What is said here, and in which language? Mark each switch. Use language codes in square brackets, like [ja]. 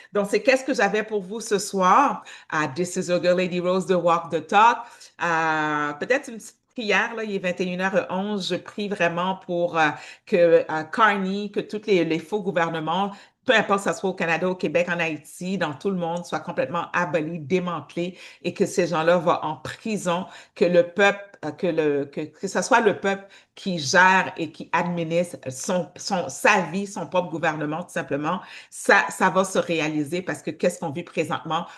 [fr] Donc, c'est qu'est-ce que j'avais pour vous ce soir. [en] This is your girl Lady Rose de Walk the Talk. [fr] Peut-être une petite prière, là, il est 21h11. Je prie vraiment pour que Carney, que tous les faux gouvernements, peu importe que ce soit au Canada, au Québec, en Haïti, dans tout le monde, soient complètement abolis, démantelés et que ces gens-là vont en prison, que le peuple, que ce soit le peuple qui gère et qui administre sa vie, son propre gouvernement, tout simplement, ça va se réaliser parce que qu'est-ce qu'on vit présentement?